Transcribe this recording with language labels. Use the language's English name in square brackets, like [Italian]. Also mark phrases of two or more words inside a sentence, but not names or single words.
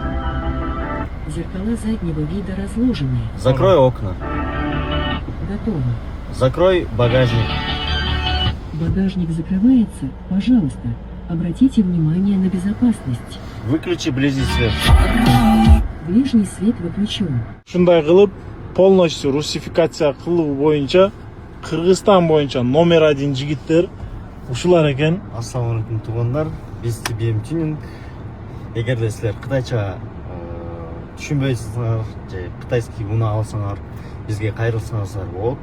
[Russian] Зеркала заднего вида разложены. Закрой окна. Готово. Закрой багажник. Багажник закрывается. Пожалуйста, обратите внимание на безопасность. Выключи ближний свет. Ближний свет выключен. [Kyrgyz] Ушундай кылып, [Russian] полностью русификация [Kyrgyz] кылуу боюнча Кыргызстан боюнча номер 1 жигиттер ушулар экен. Ассалаумалейкум туугандар. Биз TBM Tuning. Эгерде силер кытайча түшүнбөйсүңөр же кытайский унаа алсаңар, бизге кайрылсаңыздар болот.